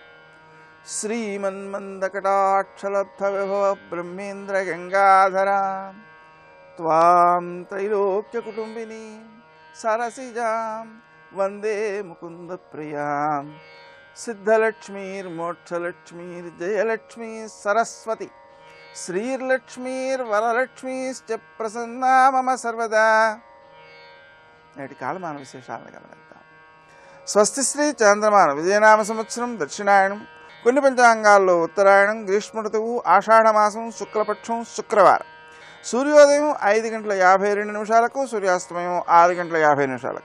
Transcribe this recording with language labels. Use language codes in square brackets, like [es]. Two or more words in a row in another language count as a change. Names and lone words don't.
[sa] श्रीमन्मन्दकटाक्षलब्धविभव ब्रह्मेन्द्रगङ्गाधरां त्वां त्रैलोक्यकुटुम्बिनीं सरसिजां वन्दे मुकुन्दप्रियां सिद्धलक्ष्मीर्मोक्षलक्ष्मीर्जयलक्ष्मी सरस्वती श्रीर्लक्ष्मीर्वरलक्ष्मीश्च प्रसन्ना मम सर्वदा। [te] నేటి కాలమాన విశేషాలను గమనిద్దాం. స్వస్తి శ్రీ చాంద్రమాన విజయనామ సంవత్సరం దక్షిణాయనం, కొన్ని పంచాంగాల్లో ఉత్తరాయణం, గ్రీష్మ ఋతువు, ఆషాఢమాసం, శుక్లపక్షం, శుక్రవారం. సూర్యోదయం 5:52 సూర్యాస్తమయం 6:50.